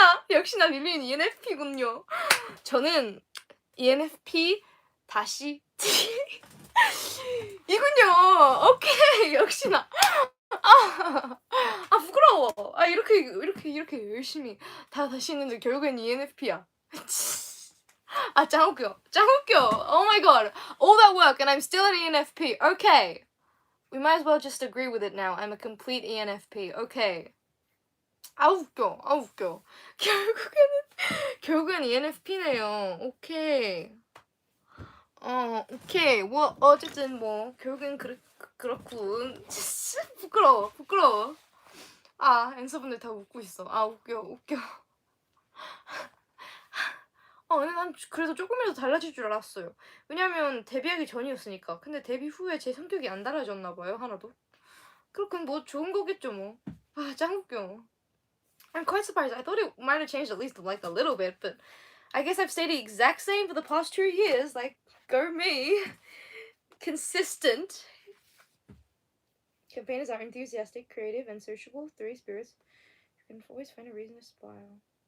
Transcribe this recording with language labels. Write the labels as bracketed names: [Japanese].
[Korean] 역시나 릴리는 ENFP군요. 저는 ENFP 다시 T 이군요. 오케이, 역시나. 부끄러워. 이렇게 열심히 다시 했는데 결국엔 ENFP야. 짱 웃겨. [English] Oh my god. All that work and I'm still an ENFP. Okay. We might as well just agree with it now. I'm a complete ENFP. Okay. [Korean] 웃겨. 결국엔 ENFP네요. 오케이. 오케이. 뭐 어쨌든 뭐 결국엔 그렇군. 부끄러워. 앤서분들 다 웃고 있어. 웃겨. 근데 난 그래도 조금이라도 달라질 줄 알았어요. 왜냐면 데뷔하기 전이었으니까. 근데 데뷔 후에 제 성격이 안 달라졌나 봐요, 하나도. 그럼 뭐 좋은 거겠죠, 뭐. 짱 웃겨. [English] I'm quite surprised. I thought it might have changed at least like a little bit, but I guess I've stayed the exact same for the past 2 years. Like, go me. Consistent. Campaigners are enthusiastic, creative, and sociable. 3 spirits. You can always find a reason to smile.